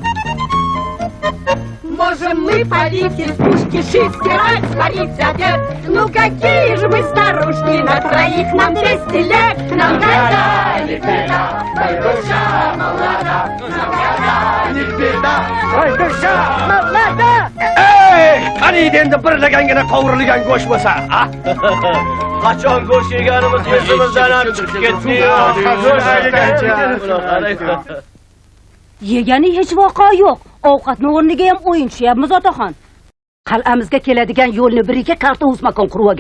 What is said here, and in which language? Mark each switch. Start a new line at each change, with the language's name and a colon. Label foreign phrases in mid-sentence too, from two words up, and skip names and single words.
Russian: Можем мы палить из пушки, шить, стирать, сварить обед. Ну какие же мы старушки, на троих нам 200 лет. Нам года не беда, коль душа молода, нам года не beda, коль душа молода.
Uzbek: Ey, qani endi bir lagangina qovurilgan go'sht bo'lsa, a? Qachon go'sht yeganimiz esimizdan ham chiqib ketdi. Yegani hech voqea yo'q. Ovqatni o'rniga ham o'yin tushyapmiz otaxon. Qal'amizga keladigan yo'lni biriga karta uzmakon qurib olgan.